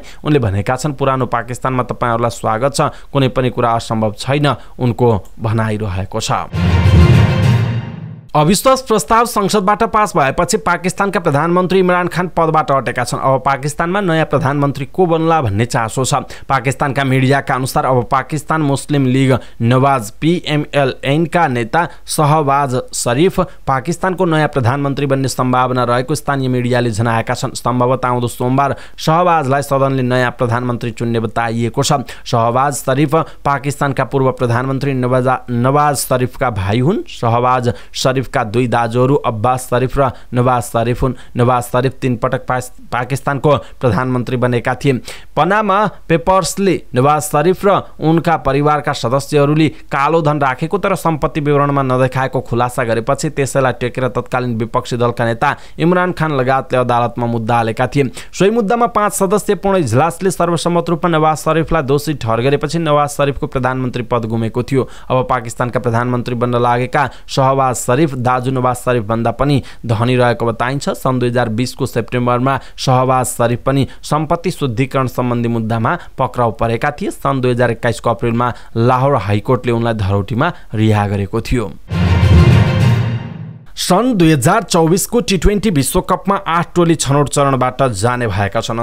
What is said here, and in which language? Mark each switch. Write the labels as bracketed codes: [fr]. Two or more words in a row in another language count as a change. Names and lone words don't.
[ne] उनले भनेका छन् पुरानो पाकिस्तानमा तपाईहरुलाई स्वागत छ, कुनै पनि कुरा असम्भव छैन, उनको भनाइ रहेको छ। अविश्वास प्रस्ताव संसदबाट पास भएपछि पाकिस्तानका प्रधानमन्त्री इमरान खान पदबाट हटेका छन्। अब पाकिस्तानमा नयाँ प्रधानमन्त्री को बन्ला भन्ने चासो छ। पाकिस्तानका मिडियाका अनुसार अब पाकिस्तान मुस्लिम लीग नवाज PMLN का नेता शहबाज शरीफ पाकिस्तानको नयाँ प्रधानमन्त्री बन्ने सम्भावना रहेको स्थानीय मिडियाले जनाएका छन्। सम्भवतः आउँदो सोमबार शहबाजलाई सदनले नयाँ प्रधानमन्त्री चुन्ने बताइएको छ। शहबाज शरीफ पाकिस्तानका पूर्व प्रधानमन्त्री नवाज शरीफका भाइ हुन्। शहबाज शरीफका दुई दाजुहरू अब्बास शरीफ र नवाज शरीफ हुन्। नवाज शरीफ 3 पटक पाकिस्तानको प्रधानमन्त्री बनेका थिए। पनामा पेपर्सले नवाज शरीफ र उनका परिवारका सदस्यहरूले कालो धन राखेको तर सम्पत्ति विवरणमा नदेखाएको खुलासा गरेपछि त्यसैलाई टेकेर तत्कालीन विपक्षी दलका नेता इमरान खान लगायतले अदालतमा मुद्दा हालेका थिए। सोही मुद्दामा 5 सदस्यीय पूर्ण इजलासले सर्वसम्मत रूपमा नवाज शरीफलाई दोषी ठहर गरेपछि नवाज शरीफको प्रधानमन्त्री पद गुमेको थियो। अब पाकिस्तानका प्रधानमन्त्री बन्न लागेका शहबाज शरीफ दाजु नवाज शरीफ भन्दा पनि धनी रहेको बताइन्छ। सन् 2020 को सेप्टेम्बरमा शहबाज शरीफ पनि सम्पत्ति शुद्धिकरण सम्बन्धी मुद्दामा पक्राउ परेका थिए। सन् 2021 को अप्रिलमा लाहोर हाइकोर्टले उनलाई धरौटीमा रिहा गरेको थियो। सन् 2024 को T20 विश्वकपमा 8 टोली छनौट चरणबाट जाने भएका छन्।